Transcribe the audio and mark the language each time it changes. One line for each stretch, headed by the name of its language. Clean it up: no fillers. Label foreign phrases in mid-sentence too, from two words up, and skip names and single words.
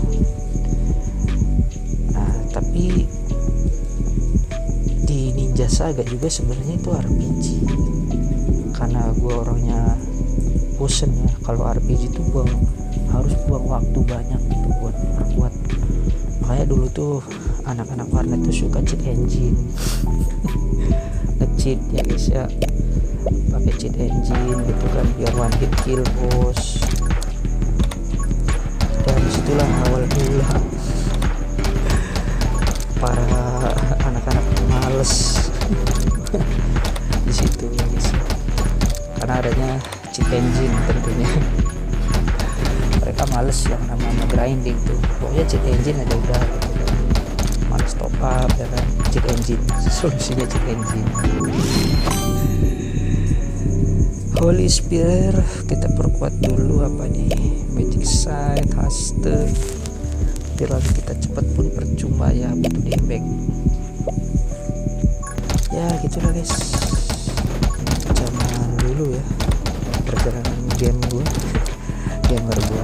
Indonesian: Nah tapi di Ninja Saga juga sebenarnya itu RPG, karena gue orangnya bosen ya kalau RPG itu harus buang waktu banyak gitu buat perkuat. Makanya dulu tuh anak-anak warnet tuh suka
English: cheat engine
Indonesian: nge-cheat ya guys ya, pakai
English: cheat engine
Indonesian: gitu kan biar
English: one hit kill
Indonesian: bos. Dan disitulah awal mula para anak-anak males di situ ya guys, karena adanya
English: cheat engine
Indonesian: tentunya. Mereka males yang namanya grinding tuh, pokoknya
English: cheat engine
Indonesian: aja udah gitu kan. Males
English: top up
Indonesian: ya kan,
English: cheat engine,
Indonesian: solusinya
English: cheat engine.
Indonesian: Holy Spear kita perkuat dulu apa nih, Magic Sight, Haste, biar kita cepat pun percuma ya, butuh damage ya gitulah guys. Zaman dulu ya perjalanan game gue gamer gue.